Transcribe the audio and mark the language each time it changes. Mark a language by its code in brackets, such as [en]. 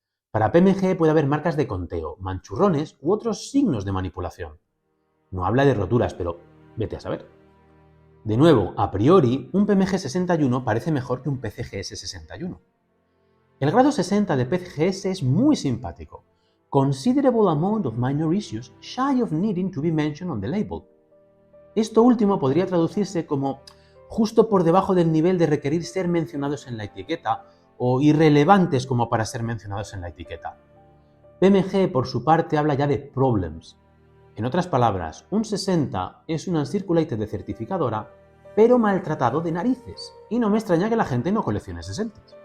[es] Para PMG puede haber marcas de conteo, manchurrones u otros signos de manipulación. No habla de roturas, pero vete a saber. De nuevo, a priori, un PMG 61 parece mejor que un PCGS 61. El grado 60 de PCGS es muy simpático. [en] Considerable amount of minor issues shy of needing to be mentioned on the label. [es] Esto último podría traducirse como justo por debajo del nivel de requerir ser mencionados en la etiqueta o irrelevantes como para ser mencionados en la etiqueta. PMG, por su parte, habla ya de problems. En otras palabras, un 60 es un uncirculated de certificadora, pero maltratado de narices, y no me extraña que la gente no coleccione 60.